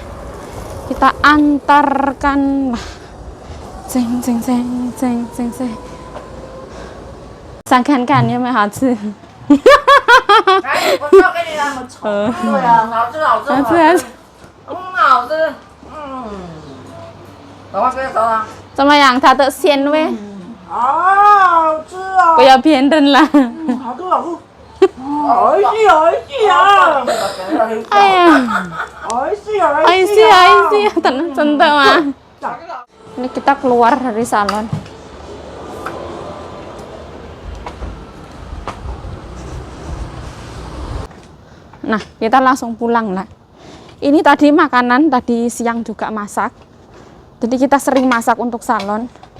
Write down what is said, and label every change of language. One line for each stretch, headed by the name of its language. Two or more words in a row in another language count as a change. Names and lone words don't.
Indonesian: Kita antarkan. Ceng ceng ceng ceng ceng ceng.
Chinese: 想看看有没有好吃。我做给你那么丑。对啊，好吃好吃好吃，好吃。赶快给我走啊！怎么样？它的鲜味？好吃啊！不要骗人啦！好吃好吃。好吃好吃啊！哎呀，好吃好哎吃呀哎啊！呀，真的吗？
Indonesian: Ini kita keluar dari salon. Nah, kita langsung pulang lah. Ini tadi makanan, tadi siang juga masak. Jadi kita sering masak untuk salon.